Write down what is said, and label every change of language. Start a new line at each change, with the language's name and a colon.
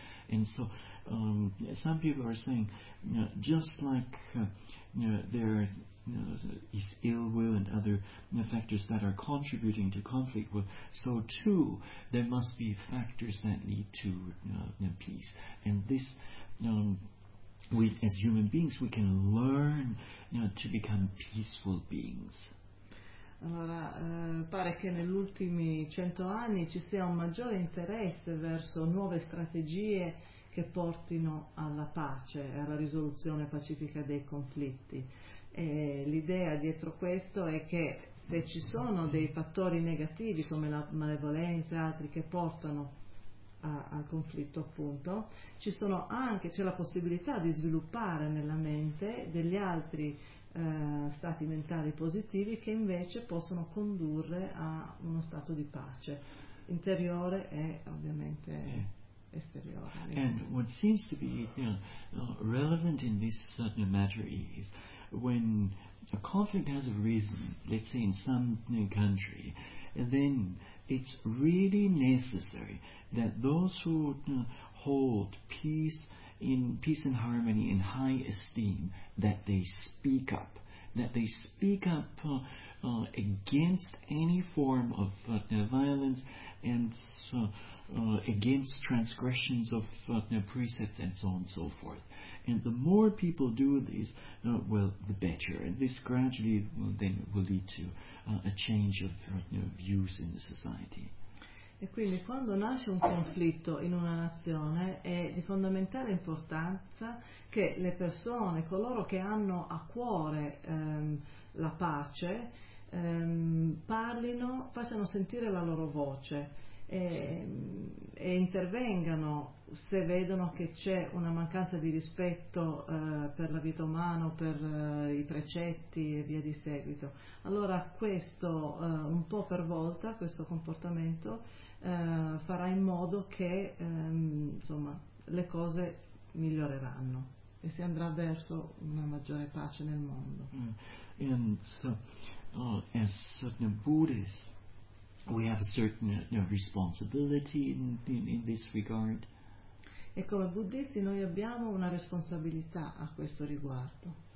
English: And so some people are saying, just like there is ill will and other factors that are contributing to conflict, well, so too there must be factors that lead to peace. And this, we as human beings, we can learn to become peaceful beings.
Italian: Allora, pare che negli ultimi 100 anni ci sia un maggiore interesse verso nuove strategie che portino alla pace e alla risoluzione pacifica dei conflitti. E l'idea dietro questo è che se ci sono dei fattori negativi come la malevolenza e altri che portano al conflitto, appunto, c'è la possibilità di sviluppare nella mente degli altri stati mentali positivi che invece possono condurre a uno stato di pace interiore e ovviamente esteriore.
English: And what seems to be relevant in this certain matter is when a conflict has arisen, let's say in some country, then it's really necessary that those who hold peace and harmony in high esteem, that they speak up. That they speak up against any form of violence and against transgressions of precepts and so on and so forth. And the more people do this, the better. And this gradually will lead to a change of views in the society.
Italian: E quindi quando nasce un conflitto in una nazione è di fondamentale importanza che le persone, coloro che hanno a cuore la pace, parlino, facciano sentire la loro voce e intervengano se vedono che c'è una mancanza di rispetto per la vita umana, per i precetti e via di seguito. Allora questo, un po' per volta, questo comportamento farà in modo che le cose miglioreranno. e si andrà verso una maggiore pace nel mondo.
English: And so, as certain Buddhists, we have a certain responsibility in this regard.
Italian: E come buddhisti noi abbiamo una responsabilità a questo riguardo.